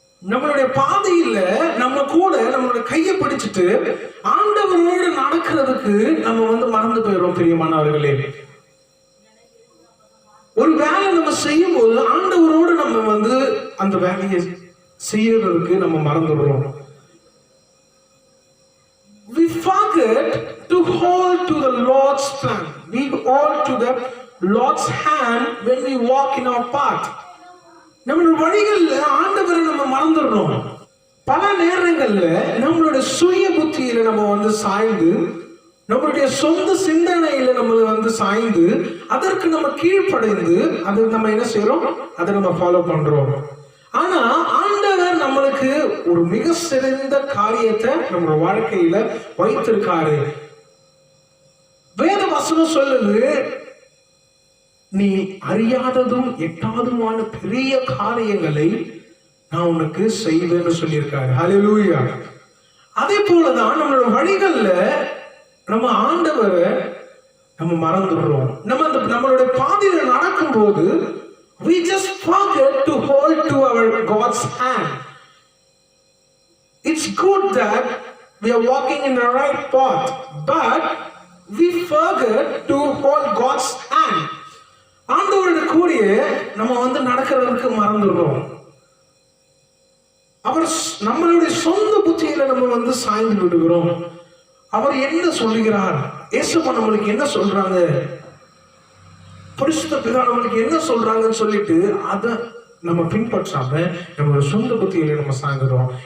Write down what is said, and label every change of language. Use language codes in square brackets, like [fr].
[ta] நம்மளுடைய பாதையில நம்ம கூட நம்மளோட கையை பிடிச்சிட்டு ஆண்டவரோடு நடக்கிறதுக்கு நம்ம மறந்து போயிடுறோம். பிரியமானவர்களே, ஒரு வேலை நம்ம செய்யும் போது ஆண்டவரோடு நம்ம அந்த வேலையை செய்யறதுக்கு நம்ம மறந்துடுறோம். [en] We forget to hold to the Lord's plan. We hold to the Lord's hand when we walk in our path. [ta] நம்மளுடைய வழிகள்ல ஆண்டவரை நம்ம மறந்துடுறோம். பல நேரங்கள்ல நம்மளுடைய சுய புத்தியில நம்ம சாய்ந்து, நம்மளுடைய சொந்த சிந்தனையில நம்ம சாய்ந்து, அதற்கு நம்ம கீழ்ப்படைந்து அதை நம்ம என்ன செய்யறோம், அதை நம்ம ஃபாலோ பண்றோம். ஆனா ஆண்டவர் நம்மளுக்கு ஒரு மிக சிறந்த காரியத்தை நம்ம வாழ்க்கையில வைத்திருக்காரு. வேத வசனம் சொல்லுது, நீ அறியாததும் எட்டாதுமான பெரிய காரியங்களை நான் உனக்கு செய்வேன்னு சொல்லியிருக்காரு. ஹல்லேலூயா. அதே போலதான் நம்மளோட வழிகள்ல நம்ம ஆண்டவரை நம்ம மறந்துடுறோம். நம்மளுடைய பாதையில நடக்கும் போது [en] we just forget to hold to our God's hand. It's good that we are walking in the right path, but we forget to hold God's hand. [ta] ஆண்டவரோட கூடிய நம்ம நடக்கிறதுக்கு மறந்துடுறோம். அவர் நம்மளுடைய சொந்த புத்தியில நம்ம சாய்ந்து விடுகிறோம். அவர் என்ன சொல்லுகிறார், இயேசுப்பா நம்மளுக்கு என்ன சொல்றாங்க, பரிசுத்த பிதா நம்மளுக்கு என்ன சொல்றாங்கன்னு சொல்லிட்டு அதை நம்ம பின்பற்றாம நம்மளோட சொந்த புத்தியில நம்ம சாய்ந்துடுறோம்.